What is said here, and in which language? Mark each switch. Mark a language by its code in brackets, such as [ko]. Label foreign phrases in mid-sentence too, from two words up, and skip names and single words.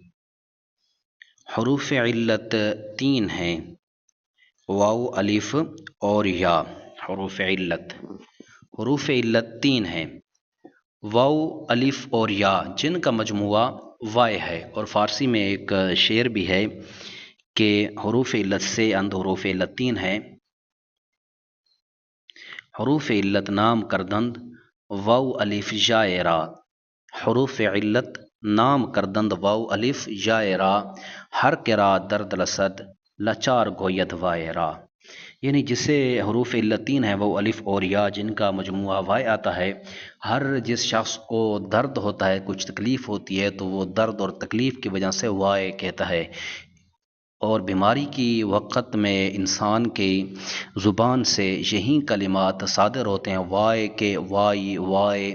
[ur] حروف علت 3 ہیں، واو، الف اور یا۔ حروف علت 3 ہیں، واو، الف اور یا، جن کا مجموعہ وائے ہے۔ اور فارسی میں ایک شعر بھی ہے کہ [fa] حروف علت سے اند حروف علت 3 ہیں: حروف علت نام کردند واو الف یا را۔ حروف علت نام کردند واو الف یا را، ہر کرا درد رسد لاچار گوید وائے را۔ [ur] یعنی جسے حروف علت 3 ہیں، وہ الف اور یا، جن کا مجموعہ وائے آتا ہے، ہر جس شخص کو درد ہوتا ہے، کچھ تکلیف ہوتی ہے، تو وہ درد اور تکلیف کی وجہ سے وائے کہتا ہے۔ اور بیماری کی وقت میں انسان کی زبان سے یہی کلمات صادر ہوتے ہیں، وائے کے وائی وائے۔